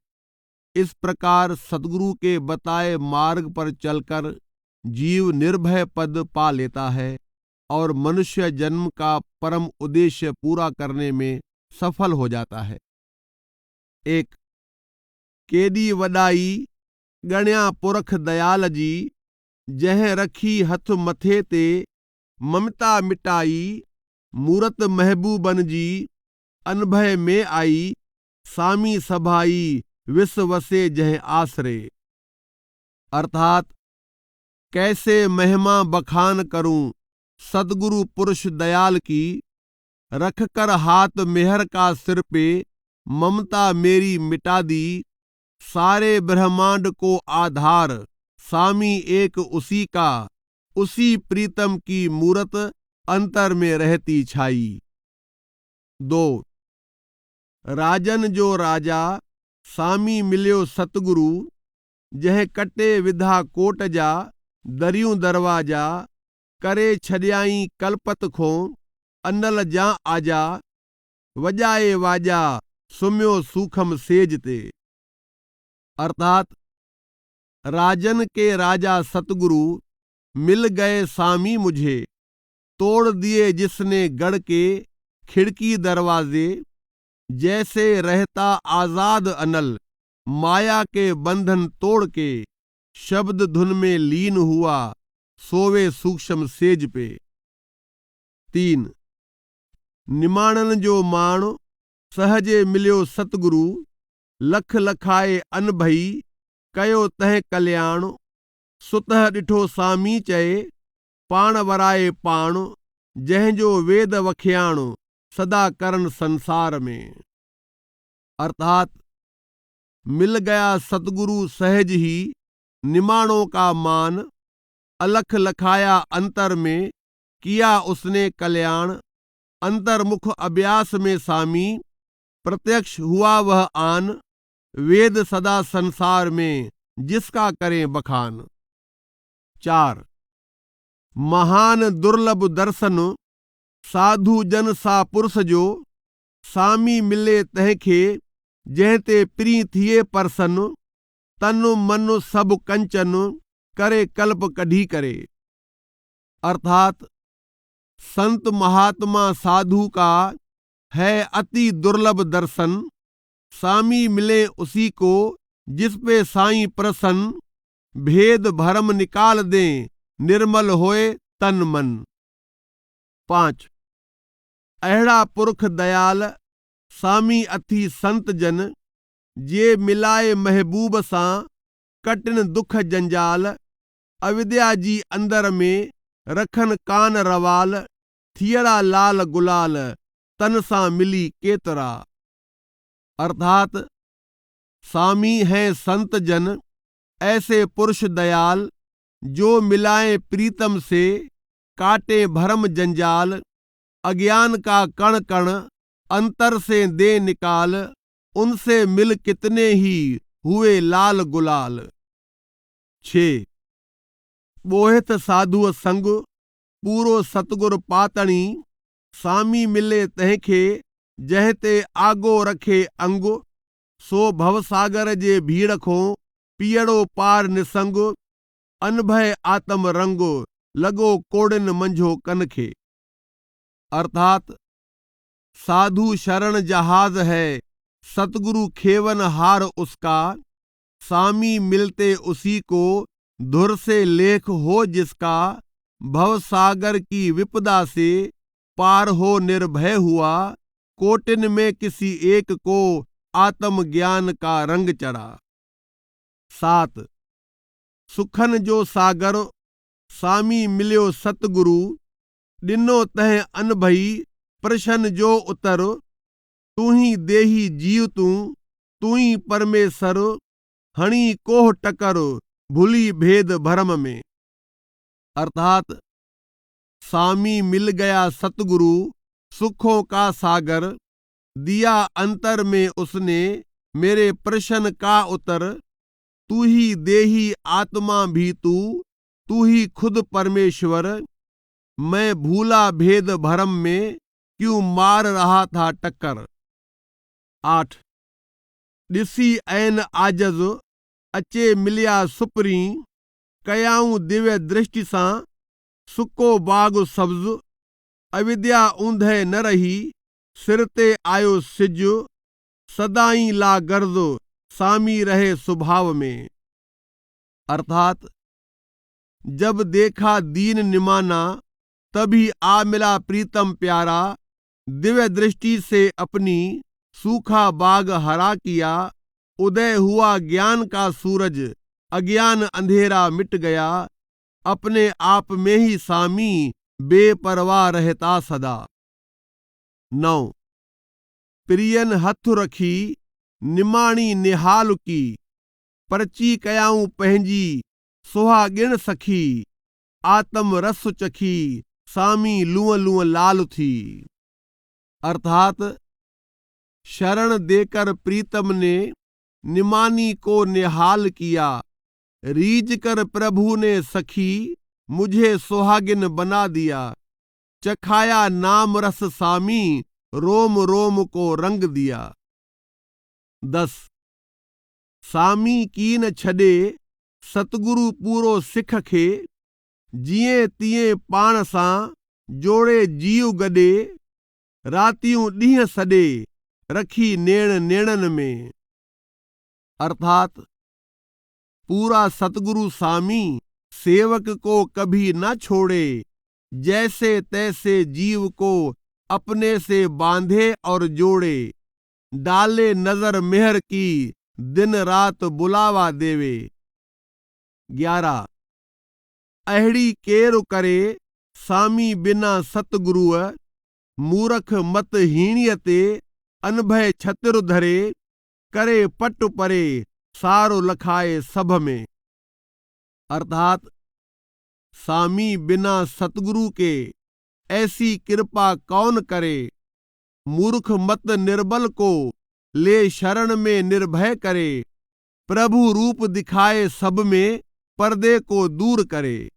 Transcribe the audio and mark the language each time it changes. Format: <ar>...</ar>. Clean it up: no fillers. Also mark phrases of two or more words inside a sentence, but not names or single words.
<hi>इस प्रकार सतगुरु के बताए मार्ग पर चलकर जीव निर्भय पद पा लेता है और मनुष्य जन्म का परम उद्देश्य पूरा करने में सफल हो जाता है।</hi> <sd>1 केडी वॾाई गण्या पुरख दयाल जी, जह रखी हथ मथे ते ममता मिटाई, मूरत महबूबन जी अनभय में आई, सामी सभाई विस वसे जह आसरे।</sd> <hi>अर्थात कैसे महिमा बखान करूं सदगुरु पुरुष दयाल की, रख कर हाथ मेहर का सिर पे ममता मेरी मिटा दी, सारे ब्रह्मांड को आधार सामी एक उसी का, उसी प्रीतम की मूरत अंतर में रहती छाई।</hi> <sd>2 राजन जो राजा सामी मिलियो सतगुरु, जह कटे विधा कोट जा दरियूं दरवाजा, करे छॾियाई कलपत खो अनल जा आजा, वॼाए वाजा सुम्यो सूखम सेज ते।</sd> <hi>अर्थात राजन के राजा सतगुरु मिल गए सामी मुझे, तोड़ दिए जिसने गढ़ के खिड़की दरवाजे, जैसे रहता आजाद अनल माया के बंधन तोड़ के, शब्द धुन में लीन हुआ सोवे सूक्ष्म सेज पे।</hi> <sd>3 निमाणन जो माण सहजे मिलियो सतगुरु, लख लखाए अनभई कयो तह कल्याण, सुतह ॾिठो सामी चए पाण वराए पाण, जंहिंजो वेद वखियाण सदा करन संसार में।</sd> <hi>अर्थात मिल गया सतगुरु सहज ही निमाणों का मान, अलख लखाया अंतर में किया उसने कल्याण, अंतर्मुख अभ्यास में सामी प्रत्यक्ष हुआ वह आन, वेद सदा संसार में जिसका करें बखान।</hi> <sd>4 महान दुर्लभ दर्शन साधु जन सा पुरुष जो, सामी मिले तंहिंखे जंहिं ते प्री थिए परसन, तन मन सब कंचन करे कल्प कढ़ी करे।</sd> <hi>अर्थात संत महात्मा साधु का है अति दुर्लभ दर्शन, स्वामी मिले उसी को जिस पे साईं प्रसन्न, भेद भरम निकाल दें निर्मल होए तन मन।</hi> <sd>5 अहिड़ा पुरख दयाल स्वामी अथी संत जन, जे मिलाए महबूब सां कटिन दुख जंजाल, अविद्या जी अंदर में रखन कान रवाल, थियड़ा लाल गुलाल तन सां मिली केतरा।</sd> <hi>अर्थात स्वामी हैं संत जन ऐसे पुरुष दयाल, जो मिलाए प्रीतम से काटे भरम जंजाल, अज्ञान का कण कण अंतर से दे निकाल, उनसे मिल कितने ही हुए लाल गुलाल।</hi> <sd>6 बोहित साधुअ संग पूरो सतगुर पातणी, स्वामी मिले तंहिंखे जहिते आगो रखे अंग, सो भवसागर जे भीड़ खो पीअड़ो पार निसंग, अनभय आत्म रंग लगो कोड़िन मंझो कन खे।</sd> <hi>अर्थात साधु शरण जहाज है, सतगुरु खेवन हार उसका, स्वामी मिलते उसी को धुर से लेख हो जिसका, भवसागर की विपदा से पार हो निर्भय हुआ, कोटिन में किसी एक को आत्मज्ञान का रंग चढ़ा।</hi> <sd>7 सुखन जो सागर स्वामी मिलियो सतगुरु, डिनो तह अनभई प्रशन जो उतर, तू ही देही जीव तू ही परमेश्वर, हणी कोह टकर भूली भेद भरम में।</sd> <hi>अर्थात स्वामी मिल गया सतगुरु सुखों का सागर, दिया अंतर में उसने मेरे प्रश्न का उत्तर, तू ही देही आत्मा भी तू ही खुद परमेश्वर, मैं भूला भेद भरम में क्यों मार रहा था टक्कर।</hi> <sd>8 ॾिसी ऐन आजज़ अचे मिलिया सुपरी, कयाऊं दिव्य दृष्टि सां सुको बाग सब्ज, अविद्या ऊंधे न रही सिर ते आयो सिज, सदाई ला गर्द स्वामी रहे स्वभाव में।</sd> <hi>अर्थात जब देखा दीन निमाना, तभी आ मिला प्रीतम प्यारा, दिव्य दृष्टि से अपनी सूखा बाग हरा किया, उदय हुआ ज्ञान का सूरज, अज्ञान अंधेरा मिट गया, अपने आप में ही स्वामी बेपरवाह रहता सदा।</hi> <sd>9 प्रियन हथ रखी निमाणी निहाल की, परची कयाऊं पंहिंजी सुहागिण सखी, आत्म रस चखी स्वामी लूं लूं लाल थी।</sd> <hi>अर्थात शरण देकर प्रीतम ने निमानी को निहाल किया, रीझ कर प्रभु ने सखी मुझे सुहागिन बना दिया, चखाया नाम रस स्वामी रोम रोम को रंग दिया।</hi> <sd>10 स्वामी कीन छॾे सतगुरु पूरो सिख खे, जिए तिए पाण सां जोड़े जीव गॾे, रातियूं ॾींहं सॾे रखी नेण नेणन में।</sd> <hi>अर्थात पूरा सतगुरु स्वामी सेवक को कभी न छोड़े, जैसे तैसे जीव को अपने से बांधे और जोड़े, डाले नजर मेहर की दिन रात बुलावा देवे।</hi> <sd>11 अहिड़ी केरु करे स्वामी बिना सतगुरुअ, मूरख मत हीणीअ ते अनभय छतिर धरे, करे पट परे सारो लखाए सभ में।</sd> <hi>अर्थात स्वामी बिना सतगुरु के ऐसी कृपा कौन करे, मूर्ख मत निर्बल को ले शरण में निर्भय करे, प्रभु रूप दिखाए सब में पर्दे को दूर करे।</hi>